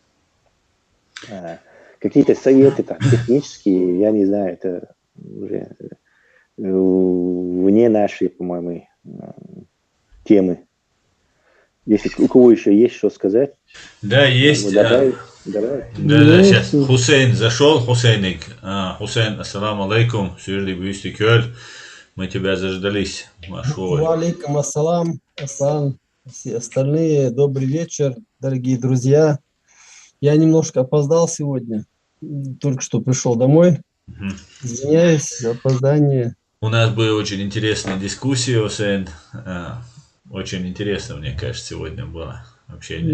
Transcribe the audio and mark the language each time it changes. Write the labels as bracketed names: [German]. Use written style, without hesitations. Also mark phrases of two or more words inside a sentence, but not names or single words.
[Russian] Какие-то советы там, технические, я не знаю, это уже вне нашей, по-моему, темы. Если у кого еще есть что сказать. Да, есть. Давай. Да, сейчас. Хусейн зашел. Хусейник. [Arabic] Хусейн, السلام عليكم. Сюрли бюсти кёль. [Russian] Мы тебя заждались. [Arabic] وعليكم السلام. Асан. [Russian] Все остальные, добрый вечер, дорогие друзья. Я немножко опоздал сегодня. Только что пришел домой. Извиняюсь за опоздание. У нас была очень интересная дискуссия, Хусейн. Очень интересно, мне кажется, сегодня было общение.